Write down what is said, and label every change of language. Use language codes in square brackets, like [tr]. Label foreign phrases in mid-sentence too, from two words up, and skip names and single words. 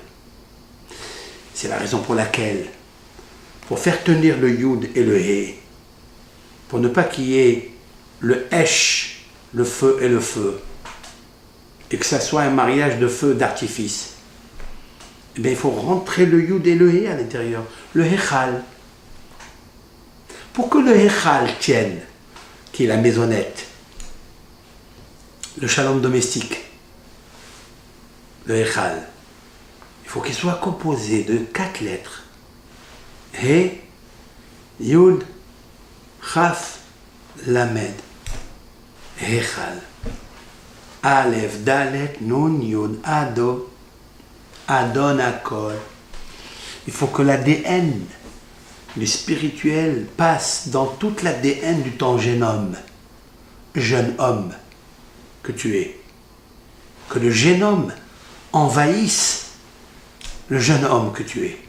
[fr] C'est la raison pour laquelle, pour faire tenir le Yud et le He, pour ne pas qu'il y ait le Esh, le feu et le feu, et que ça soit un mariage de feu d'artifice, eh bien, il faut rentrer le Yud et le He à l'intérieur, le Hechal. Pour que le Hechal tienne, qui est la maisonnette, le shalom domestique, le Hechal, il faut qu'il soit composé de 4 lettres. [he] He, יוד, כף, למד, היכל. אלף, דלת, נון, יוד, אדו, אדון, הכל. [fr] Il faut que l'ADN du spirituel passe dans toute l'ADN du ton génome, jeune homme que tu es. Que le génome envahisse le jeune homme que tu es.